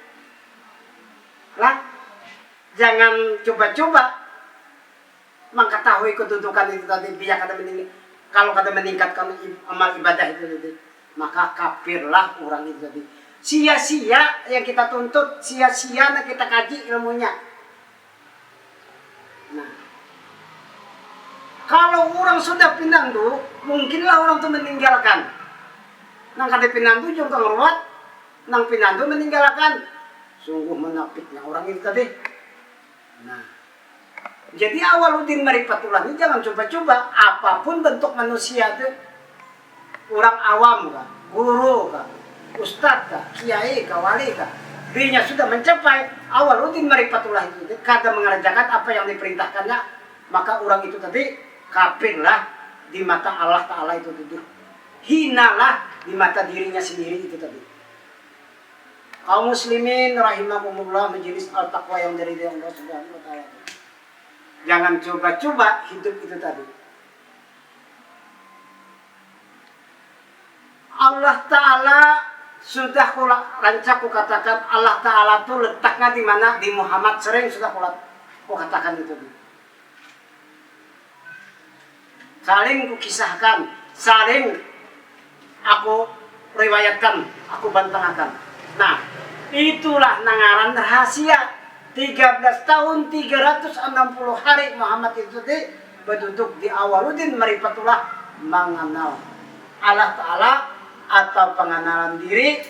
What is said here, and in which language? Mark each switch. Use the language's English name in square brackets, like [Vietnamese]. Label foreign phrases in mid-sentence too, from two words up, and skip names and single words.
[Indonesian] Lah, jangan coba-coba mengetahui kedudukan itu tadi, biar kalau kada meningkatkan amal ibadah itu, maka kafirlah orang itu tadi. Sia-sia yang kita tuntut, sia-sia yang kita kaji ilmunya. Nah, kalau orang sudah pinandu, mungkinlah orang itu meninggalkan. [Banjar] Nang kada pinandu juga ngeruat, nang pinandu meninggalkan. [Indonesian] Sungguh menafiknya orang itu tadi. Nah, jadi awaludin marifatullah ini jangan coba-coba apapun bentuk manusia itu. Orang awam kah, guru kah, ustadz kah, kiai kah, wali kah, dirinya sudah mencapai awaludin marifatullah itu, kada mengerjakan apa yang diperintahkannya, maka orang itu tadi kafirlah di mata Allah Ta'ala itu tadi. Hinalah di mata dirinya sendiri itu tadi. Kaum muslimin rahimakumullah, majelis al-taqwa yang dari Allah [Arabic] سبحانه وتعالى. [Indonesian] Jangan coba-coba hidup itu tadi. Allah Ta'ala sudah rancak katakan, Allah Ta'ala itu letaknya di mana? Di Muhammad, sering sudah katakan itu. Saling kukisahkan, saling aku riwayatkan, aku bantangkan. Nah, itulah nangaran rahasia 13 tahun 360 hari Muhammad itu berduduk di awaludin marifatullah, mengenal Allah Ta'ala atau pengenalan diri.